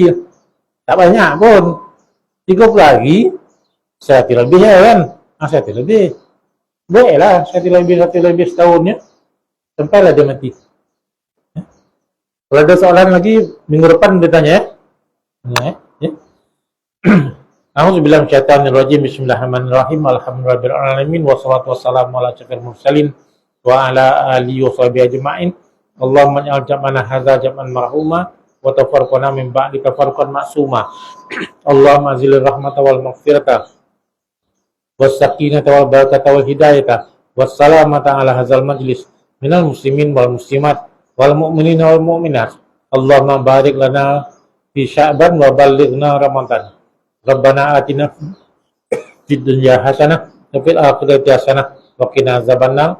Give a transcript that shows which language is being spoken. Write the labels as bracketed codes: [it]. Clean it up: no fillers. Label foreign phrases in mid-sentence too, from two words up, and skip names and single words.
[ms] Tak banyak pun. 30 hari, 1 lebih kan? 1 lebih. Buatlah 1 lebih setahunnya. Sampailah dia mati. Kalau ada soalan lagi, minggu depan dia tanya ya. [ar] أعوذ بالله من الشيطان الرجيم. بسم الله الرحمن الرحيم. الحمد لله رب العالمين والصلاة والسلام على أشرف المرسلين وعلى آله وصحبه أجمعين. اللهم اجعل جمعنا هذا جمعا مرحوما وتفرقنا من بعده تفرقا معصوما. اللهم أنزل الرحمة والمغفرة والسكينة والبركة والهداية والسلامة على هذا المجلس من المسلمين والمسلمات والمؤمنين والمؤمنات. اللهم بارك لنا في شعبان وبلغنا رمضان. ربنا آتنا في الدنيا حسنة وفي الآخرة حسنة وقنا عذاب النار.